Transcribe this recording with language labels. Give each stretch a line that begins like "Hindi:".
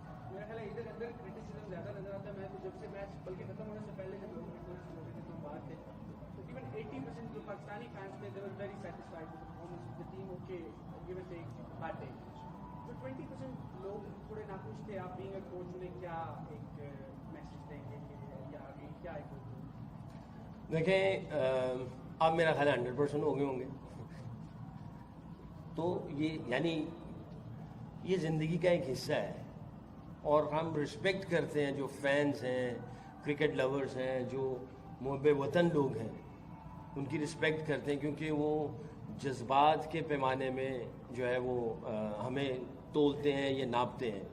Urdu: میرا خیال ہے ادھر اندر کرٹیسزم زیادہ نظر آتا ہے. میں تو جب سے میچ بلکہ ختم ہونے سے پہلے جب لوگ باہر تھے تو ایون 80% جو پاکستانی فینس تھے
English: they were very satisfied with the performance of the team. Okay, give and take bad day.
Urdu: جو 20% لوگ تھوڑے ناخوش تھے, آپ
English: being a coach
Urdu: انہیں کیا ایک میسج دیں گے یا آگے کیا ایک دیکھیں اب میرا خیال 100% ہو گئے ہوں گے. تو یہ یعنی یہ زندگی کا ایک حصہ ہے, اور ہم رسپیکٹ کرتے ہیں جو فینس ہیں, کرکٹ لورز ہیں, جو محب وطن لوگ ہیں, ان کی رسپیکٹ کرتے ہیں, کیونکہ وہ جذبات کے پیمانے میں جو ہے وہ ہمیں تولتے ہیں یا ناپتے ہیں.